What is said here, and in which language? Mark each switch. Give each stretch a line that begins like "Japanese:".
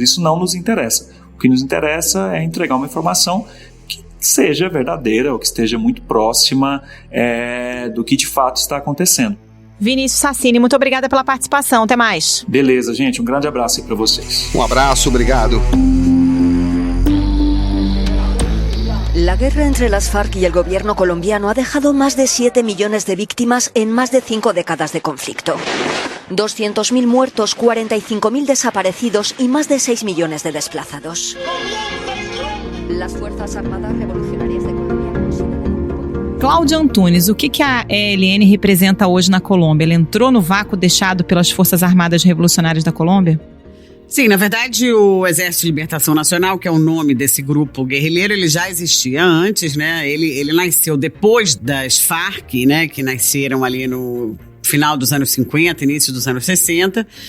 Portuguese: Isso não nos interessa. O que nos interessa é entregar uma informação que seja verdadeira ou que esteja muito próxima do que de fato está acontecendo. Vinícius Sassini, muito obrigada pela participação. Até mais. Beleza, gente. Um grande abraço aí para vocês. Um abraço, obrigado.
Spanish: La guerra entre las FARC y el gobierno colombiano ha dejado más de 7 millones de víctimas en más de 5 décadas de conflicto. 200.000 muertos, 45.000 desaparecidos y más de 6 millones de desplazados. Las Fuerzas Armadas Revolucionarias de Colombia...
Portuguese: Cláudia Antunes, o que a ELN representa hoje na Colômbia? Ela entrou no vácuo deixado pelas Forças Armadas Revolucionárias da Colômbia? Sim, na verdade o Exército de Libertação Nacional, que é o nome desse grupo guerrilheiro, ele já existia antes, né? Ele nasceu depois das FARC, né? Que nasceram ali no final dos anos 50, início dos anos 60.